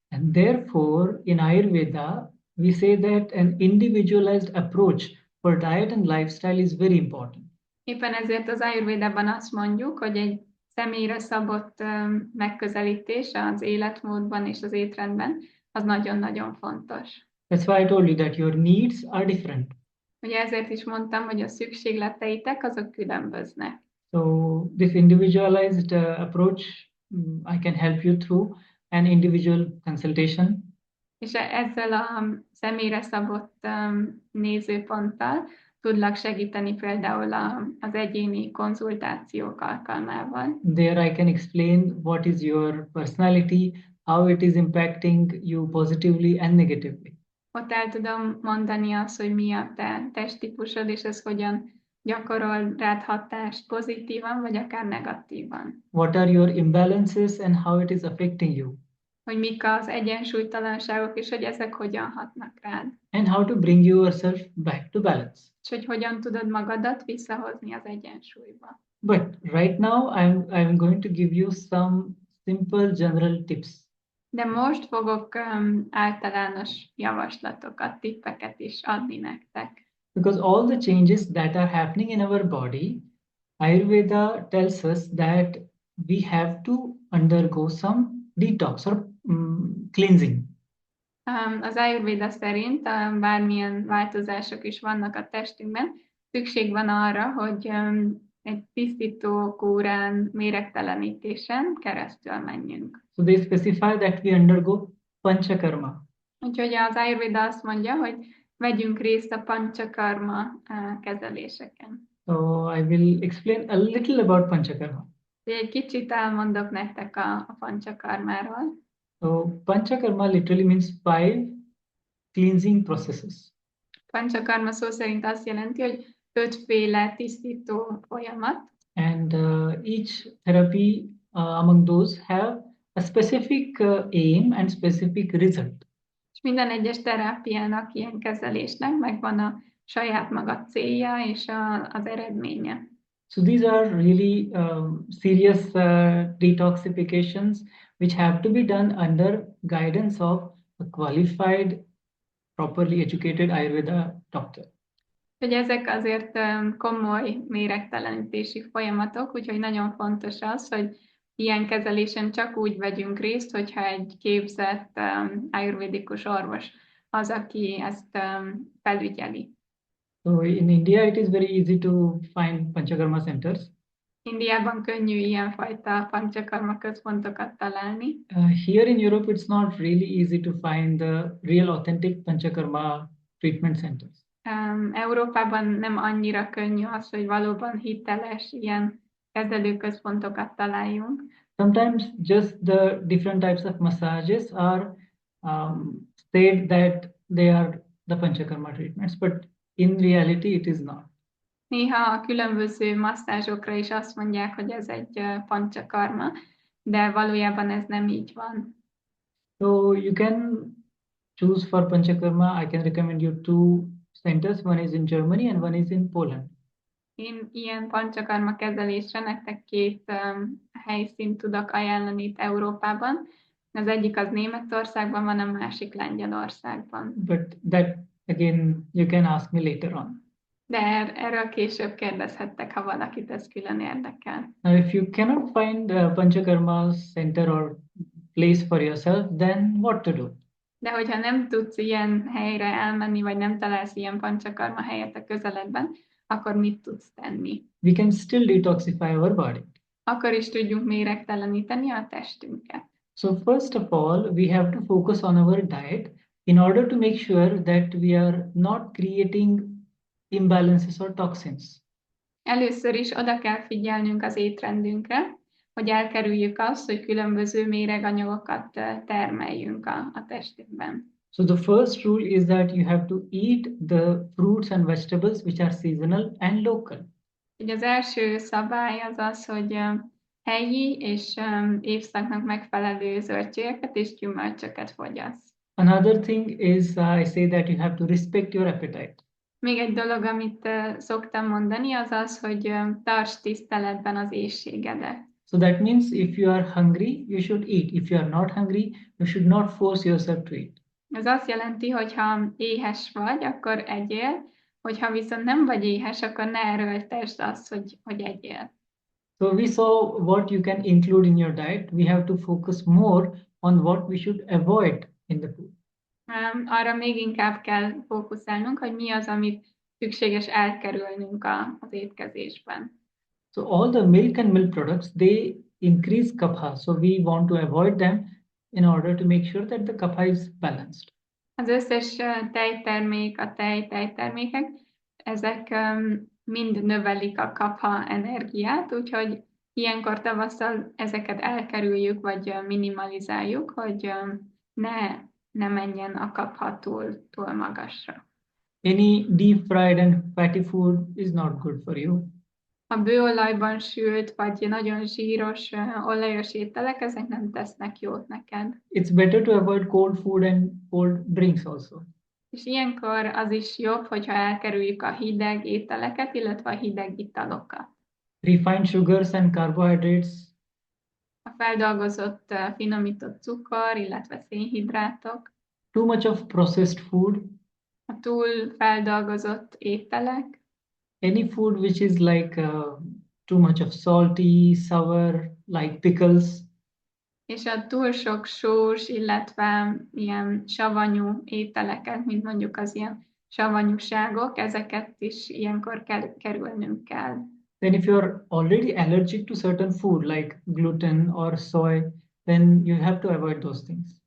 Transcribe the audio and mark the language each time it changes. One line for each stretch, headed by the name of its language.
English: And therefore, in Ayurveda, we say that an individualized approach for diet and lifestyle is very important.
Hungarian: Éppen ezért az Ájurvédában azt mondjuk, hogy egy személyre szabott megközelítés az életmódban és az étrendben, az nagyon-nagyon fontos.
English: That's why I told you that your needs are different.
Hungarian: Ugye ezért is mondtam, hogy a szükségleteitek azok különböznek.
English: So this individualized approach, I can help you through an individual consultation.
Hungarian: És ezzel a személyre szabott nézőponttal tudlak segíteni például az egyéni konzultációk alkalmával.
English: There I can explain what is your personality, how it is impacting you positively and negatively.
Hungarian: Ott el tudom mondani azt, hogy mi a te testtípusod, és ez hogyan gyakorol rád hatást pozitívan, vagy akár negatívan.
English: What are your imbalances and how it is affecting you?
Hungarian: Hogy mik az egyensúlytalanságok, és hogy ezek hogyan hatnak rád.
English: And how to bring yourself back to balance.
Hungarian: És hogy hogyan tudod magadat visszahozni az egyensúlyba.
English: But right now, I'm going to give you some simple general tips.
Hungarian: De most fogok általános javaslatokat, tippeket is adni nektek.
English: Because all the changes that are happening in our body, Ayurveda tells us that we have to undergo some detox or cleansing.
Hungarian: Az Ájurvéda szerint bármilyen változások is vannak a testünkben, szükség van arra, hogy egy tisztító kúrán, méregtelenítésen keresztül menjünk.
English: So they specify that we undergo panchakarma.
Hungarian: Úgyhogy az Ájurvéda azt mondja, hogy vegyünk részt a panchakarma kezeléseken.
English: So I will explain a little about panchakarma.
Hungarian: Egy kicsit elmondok nektek a panchakarmáról.
English: So panchakarma literally means 5 cleansing processes.
Hungarian: Panchakarma szó szerint azt jelenti, hogy 5 féle tisztító folyamat.
English: And each therapy among those have a specific aim and specific result.
Hungarian: És minden egyes terápiának, ilyen kezelésnek megvan a saját maga célja és az eredménye.
English: So these are really serious detoxifications which have to be done under guidance of a qualified, properly educated Ayurveda doctor.
Hungarian: Hogy ezek azért komoly méregtelenítési folyamatok, úgyhogy nagyon fontos az, hogy ilyen kezelésen csak úgy vegyünk részt, hogyha egy képzett ájurvédikus orvos az, aki ezt felügyeli.
English: So in India, it is very easy to find panchakarma centers.
Hungarian: Indiában könnyű ilyenfajta panchakarma központokat találni.
English: Here in Europe, it's not really easy to find the real authentic panchakarma treatment centers.
Hungarian: Európában nem annyira könnyű az, hogy valóban hiteles ilyen kezelőközpontokat találjunk.
English: Sometimes just the different types of massages are said that they are the panchakarma treatments, but in reality it is not.
Hungarian: Néha a különböző masszázsokra is azt mondják, hogy ez egy panchakarma, de valójában ez nem így van.
English: So you can choose for panchakarma. I can recommend you 2 centers. One is in Germany and one is in Poland.
Hungarian: Én ilyen panchakarma kezelésre nektek 2 helyszínt tudok ajánlani itt Európában. Az egyik az Németországban van, a másik Lengyelországban.
English: But that again you can ask me later on.
Hungarian: De erről később kérdezhettek, ha valakit ez külön érdekel.
English: Now if you cannot find a panchakarma center or place for yourself, then what to do?
Hungarian: De hogyha nem tudsz ilyen helyre elmenni, vagy nem találsz ilyen panchakarma helyet a közeledben, akkor mit tudsz tenni?
English: We can still detoxify our body.
Hungarian: Akkor is tudjunk méregteleníteni a testünket.
English: So first of all, we have to focus on our diet in order to make sure that we are not creating imbalances or toxins.
Hungarian: Először is oda kell figyelnünk az étrendünkre, hogy elkerüljük azt, hogy különböző méreganyagokat termeljünk a testünkben.
English: So the first rule is that you have to eat the fruits and vegetables which are seasonal and local.
Hungarian: Ugye az első szabály az az, hogy helyi és évszaknak megfelelő zöldségeket és gyümölcsöket fogyasz.
English: Another thing is I say that you have to respect your appetite.
Hungarian: Még egy dolog, amit szoktam mondani, az az, hogy tarts tiszteletben az éhségedet.
English: So that means if you are hungry, you should eat. If you are not hungry, you should not force yourself to eat.
Hungarian: Ez azt jelenti, hogy ha éhes vagy, akkor egyél, hogyha viszont nem vagy éhes, akkor ne erőltesd azt, hogy egyél.
English: So we saw what you can include in your diet. We have to focus more on what we should avoid in the food.
Hungarian: Arra még inkább kell fókuszálnunk, hogy mi az, amit szükséges elkerülnünk az étkezésben.
English: So all the milk and milk products, they increase kapha. So we want to avoid them in order to make sure that the kapha is balanced.
Hungarian: Az összes tejtermék, a tejtermékek, ezek mind növelik a kapha energiát, úgyhogy ilyenkor tavasszal ezeket elkerüljük, vagy minimalizáljuk, hogy ne menjen a kapha túl magasra.
English: Any deep fried and fatty food is not good for you.
Hungarian: A bőolajban sült, vagy nagyon zsíros, olajos ételek, ezek nem tesznek jót neked.
English: It's better to avoid cold food and cold drinks also.
Hungarian: És ilyenkor az is jobb, hogyha elkerüljük a hideg ételeket, illetve a hideg italokat.
English: Refined sugars and carbohydrates,
Hungarian: A feldolgozott, finomított cukor, illetve szénhidrátok,
English: too much of processed food,
Hungarian: a túl feldolgozott ételek,
English: any food which is like too much of salty, sour, like pickles,
Hungarian: és a túl sok sós, illetve ilyen savanyú ételeket, mint mondjuk az ilyen savanyúságok, ezeket is ilyenkor kerülnünk kell.
English: then if you're already allergic to certain food like gluten or soy, then you have to avoid those things.